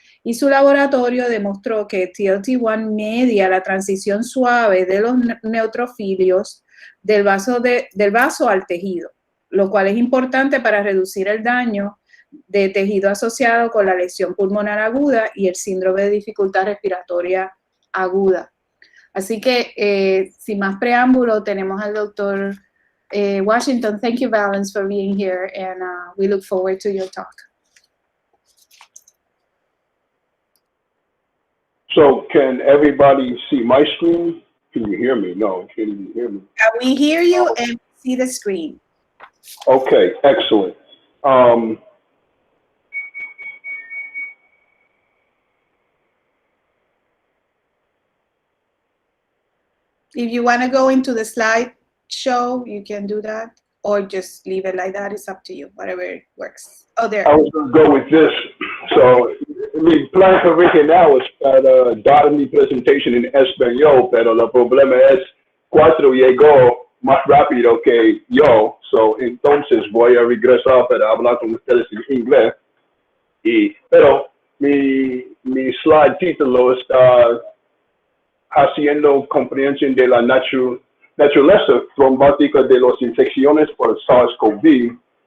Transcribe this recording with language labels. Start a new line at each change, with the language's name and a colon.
Spanish: Y su laboratorio demostró que TLT1 media la transición suave de los neutrofilios del vaso al tejido, lo cual es importante para reducir el daño de tejido asociado con la lesión pulmonar aguda y el síndrome de dificultad respiratoria aguda. Así que, sin más preámbulo, tenemos al doctor Washington.
English: Thank you, Valance, for being here, and we look forward to your talk. So, can everybody see my screen? Can you hear me? No, can't even hear me. We hear you and see the screen. Okay, excellent. If you want to go into the slideshow, you can do that, or just leave it like that. It's up to you, whatever works. Oh, there. I was going to go with this.
Spanish: So, mi plan original es para dar mi presentación en español, pero el problema es cuatro llegó más rápido que yo. So, entonces voy a regresar para hablar con ustedes en inglés. Pero mi slide título está haciendo comprensión de la naturaleza trombótica de las infecciones por SARS-CoV.